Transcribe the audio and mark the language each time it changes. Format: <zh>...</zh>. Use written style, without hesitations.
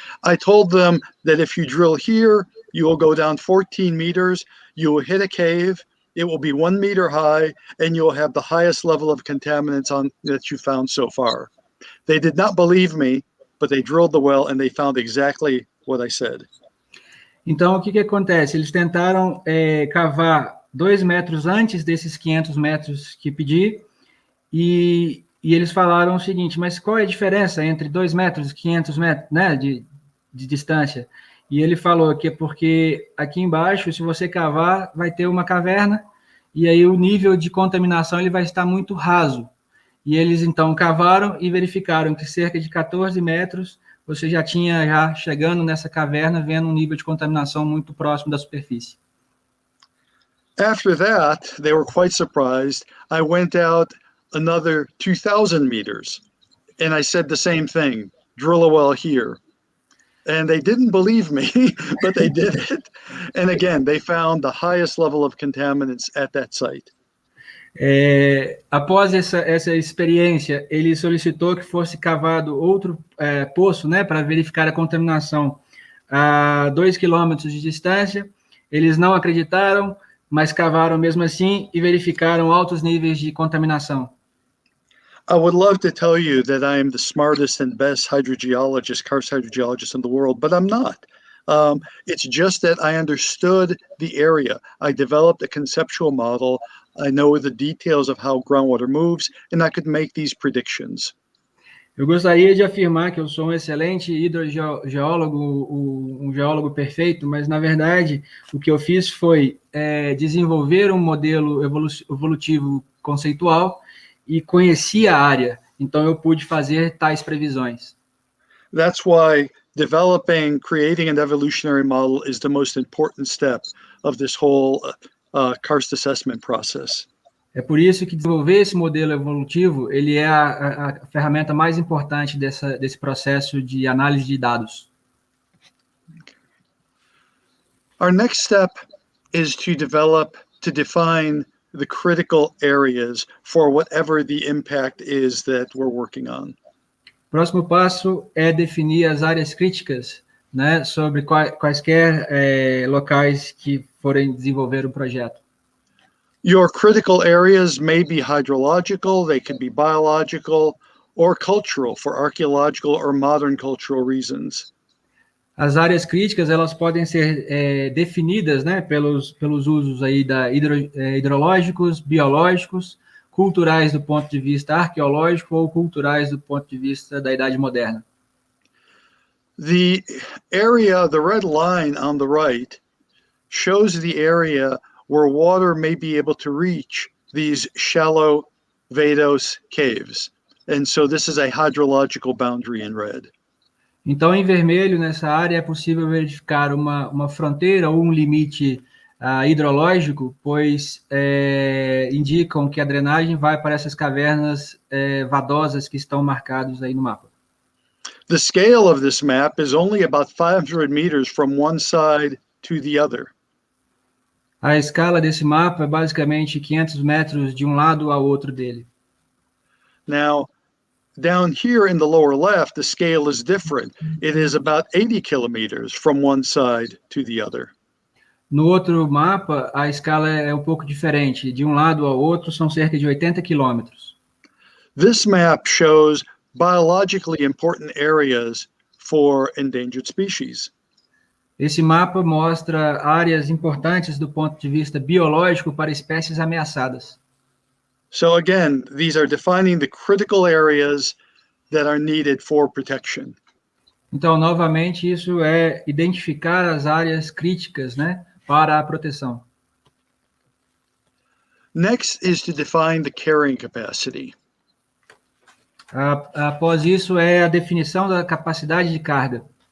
<en>I told them that if you drill here, you will go down 14 meters, you will hit a cave, it will be 1 meter high, and you'll have the highest level of contaminants that you found so far. They did not believe me, but they drilled the well and they found exactly what I said.</en> <pt>Então, o que acontece? Eles tentaram cavar 2 metros antes desses 500 metros que pedi, e eles falaram o seguinte, mas qual é a diferença entre 2 metros e 500 metros, né, de distância? E ele falou que é porque aqui embaixo, se você cavar, vai ter uma caverna, e aí o nível de contaminação ele vai estar muito raso. E eles, então, cavaram e verificaram que cerca de 14 metros você já tinha, chegando nessa caverna, vendo um nível de contaminação muito próximo da superfície.</pt> <en>After that, they were quite surprised. I went out another 2,000 meters, and I said the same thing, drill a well here. And they didn't believe me, but they did it. And again, they found the highest level of contaminants at that site.</en> <pt>Após essa experiência, ele solicitou que fosse cavado outro poço, né, para verificar a contaminação a 2 quilômetros de distância. Eles não acreditaram, mas cavaram mesmo assim e verificaram altos níveis de contaminação.</pt> <en>I would love to tell you that I am the smartest and best hydrogeologist, karst hydrogeologist in the world, but I'm not. It's just that I understood the area. I developed a conceptual model. I know the details of how groundwater moves, and I could make these predictions.</en> <pt>Eu gostaria de afirmar que eu sou um excelente hidrogeólogo, um geólogo perfeito, mas, na verdade, o que eu fiz foi desenvolver um modelo evolutivo conceitual e conheci a área, então eu pude fazer tais previsões.</pt> <en>That's why creating an evolutionary model is the most important step of this whole karst assessment process.</en> <pt>É por isso que desenvolver esse modelo evolutivo, ele é a ferramenta mais importante desse processo de análise de dados.</pt> <en>Our next step is to define the critical areas for whatever the impact is that we're working on.</en> <pt>O próximo passo é definir as áreas críticas, né, sobre quaisquer locais que forem desenvolver o projeto.</pt> <en>Your critical areas may be hydrological, they can be biological, or cultural for archaeological or modern cultural reasons.</en> <pt>As áreas críticas, elas podem ser definidas, né, pelos usos aí hidrológicos, biológicos, culturais do ponto de vista arqueológico ou culturais do ponto de vista da Idade Moderna.</pt> <en>The red line on the right, shows the area where water may be able to reach these shallow vadose caves. And so this is a hydrological boundary in red.</en> <pt>Então, em vermelho, nessa área, é possível verificar uma fronteira ou um limite hidrológico, pois indicam que a drenagem vai para essas cavernas vadosas que estão marcadas aí no mapa.</pt> <en>The scale of this map is only about 500 meters from one side to the other.</en> <pt>A escala desse mapa é basicamente 500 metros de um lado ao outro dele.</pt> <en>Now, down here in the lower left, the scale is different. It is about 80 kilometers from one side to the other.</en> <pt>No outro mapa, a escala é um pouco diferente. De um lado ao outro, são cerca de 80 quilômetros.</pt> <en>This map shows biologically important areas for endangered species.</en> <pt>Esse mapa mostra áreas importantes do ponto de vista biológico para espécies ameaçadas.</pt> <en>So again, these are defining the critical areas that are needed for protection.</en> <pt>Então, novamente, isso é identificar as áreas críticas, né, para a proteção.</pt> <en>Next is to define the carrying capacity.</en> <pt>Após isso, é a definição da capacidade de carga.</pt>